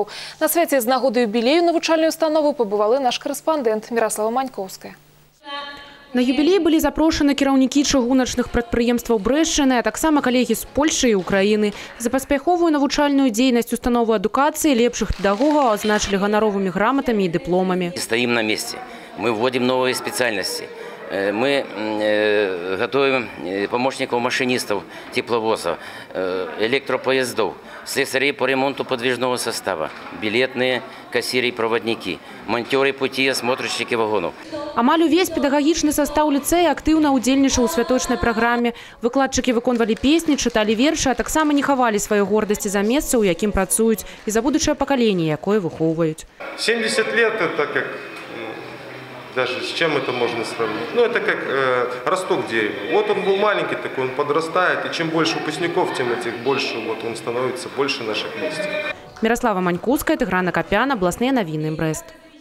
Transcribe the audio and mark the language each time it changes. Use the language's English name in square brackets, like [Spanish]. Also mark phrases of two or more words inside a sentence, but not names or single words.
[Belarusian] На свяце з нагоды юбілею навучальную установу пабывала наш корэспандэнт Міраслава Манькоўская. На юбілей былі запрошаны кіраўнікі чыгуначных прадпрыемстваў Брэшчыны, а таксама калегі з Польшчы і Украіны. За паспяховую навучальную дзейнасць установы адукацыі лепшых педагогаў адзначылі ганаровымі граматамі і дыпломамі. [Russian] Стоим на месте. Мы вводим новые специальности. Мы готовим помощников машинистов, тепловозов, электропоездов, слесарей по ремонту подвижного состава, билетные кассиры и проводники, монтёры пути, осмотрщики вагонов. [Belarusian] Амаль увесь педагагічны состав ліцэя актыўна ўдзельнічаў у святочнай праграме. Выкладчыкі выконвалі песні, чыталі вершы, а таксама не хавалі сваёй гордасці за месца, у якім працуюць, і за будучае пакаленне, якое выхоўваюць. [Russian] 70 лет – это как… Даже с чем это можно сравнить? Ну, это как росток дерева. Вот он был маленький такой, он подрастает, и чем больше выпускников, тем этих больше вот он становится больше наших листьев. [Belarusian] Міраслава Манькоўская, Тыгран Акапян, областные новины, Брест.